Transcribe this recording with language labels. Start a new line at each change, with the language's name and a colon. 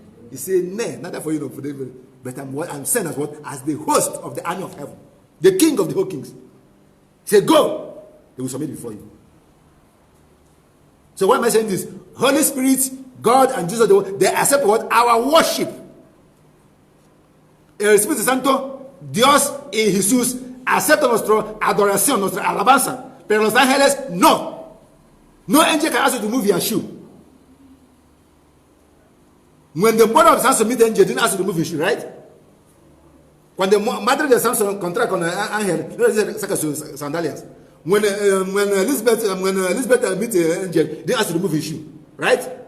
English: He said, nay, not that for you, no, for them, but I'm sent as what? As the host of the army of heaven. The king of the whole kings. He said, go. They will submit before you. So why am I saying this? Holy Spirit, God and Jesus, they accept what? Our worship.
Spanish: El Espíritu Santo, Dios y Jesús aceptan nuestra adoración, nuestra alabanza. Pero los ángeles, no.
English: No angel can ask you to move your shoe. When the mother of Samson meet the angel, didn't ask you to move your shoe, right? When the mother of Samson contract on an angel,
Spanish: saca sus sandalias.
English: When Elizabeth meet the angel, they asked to remove his shoe, right?